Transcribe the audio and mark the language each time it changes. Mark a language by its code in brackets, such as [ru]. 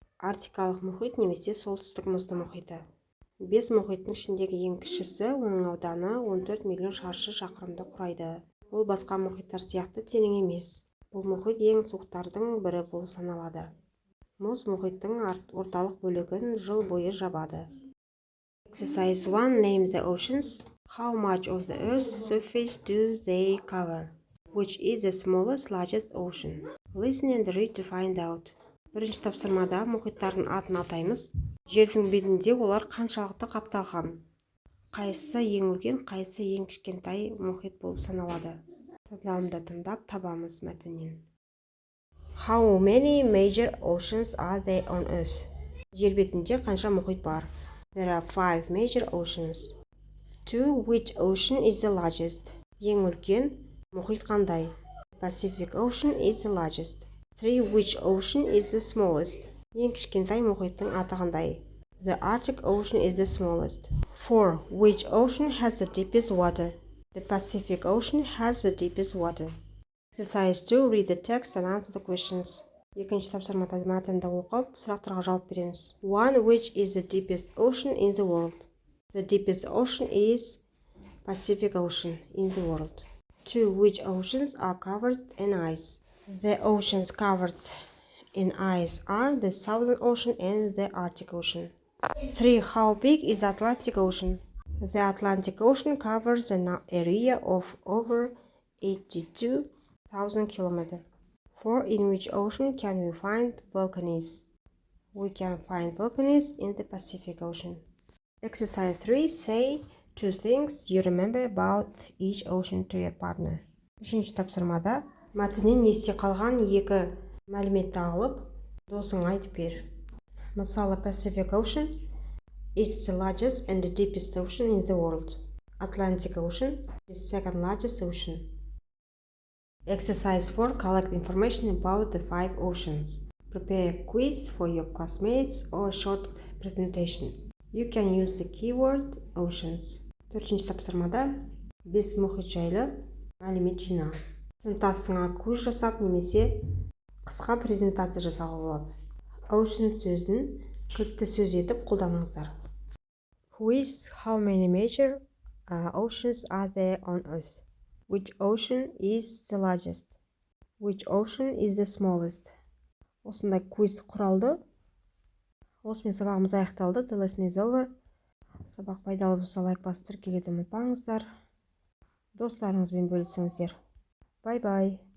[kk] Арктикалық мұхит немесе солтүстік мұзды мұхиты. 5 мұхиттың ішіндегі ең кішісі, оның ауданы 14 миллион шаршы шақырымды құрайды. Ол басқа мұхиттар сияқты терең емес. Бұл мұхит ең суықтардың бірі болып саналады. Мұз мұхиттың орталық бөлігін жыл бойы жабады. [en] Exercise 1. Name the oceans. How much of the Earth's surface do they cover? Which is the smallest, largest ocean? Listen and read to find out. [kk] Бірінші тапсырмада мұхиттардың атын атаймыз. Жердің бетінде олар қаншалықты қапталған. Қайсысы ең үлкен, қайсысы ең кішкентай мұхит болып саналады? Тыңдалымды тыңдап табамыз мәтіннен. [en] How many major oceans are there on Earth? [kk] Жер бетінде қанша мұхит бар? [en] There are 5 major oceans. 2. Which ocean is the largest? [kk] Ең үлкен мұхит қандай? [en] Pacific Ocean is the largest. 3. Which ocean is the smallest? [kk] Ең кішкентай мұхиттың аты қандай? [en] The Arctic Ocean is the smallest. 4. Which ocean has the deepest water? The Pacific Ocean has the deepest water. Exercise 2. Read the text and answer the questions. [kk] Екінші тапсырмада мәтінді оқып, сұрақтарға жауап береміз. [en] 1. Which is the deepest ocean in the world? The deepest ocean is Pacific Ocean in the world. 2. Which oceans are covered in ice? The oceans covered in ice are the Southern Ocean and the Arctic Ocean. 3. How big is the Atlantic Ocean? The Atlantic Ocean covers an area of over 82,000 kilometers. 4. In which ocean can we find volcanoes? We can find volcanoes in the Pacific Ocean. Exercise 3. Say 2 things you remember about each ocean to your partner. [kk] Үшінші тапсырмада мәтіннен есте қалған 2 мәліметті алып, досыңа айтып бер. Мысалы, [en] Pacific Ocean, it's the largest and the deepest ocean in the world. Atlantic Ocean is the second largest ocean. Exercise 4. Collect information about the 5 oceans. Prepare a quiz for your classmates or a short presentation. You can use the keyword oceans. [kk] 4-ші тапсырмада 5 мұхит жайлы мәлімет жина. Сыныптасыңа квиз жасап немесе қысқа презентация жасауға болады. Ocean сөзін кілтті сөз етіп қолданыңыздар. [en] Quiz. How many major oceans are there on Earth? Which ocean is the largest? Which ocean is the smallest? [kk] Осындай квиз құралды. Осымен сабағымыз аяқталды. [en] The lesson is over. [kk] Сабақ пайдалы болса лайк басып тіркелуді ұмытпаңыздар. Достарыңызбен бөлісіңіздер. [en] Bye-bye.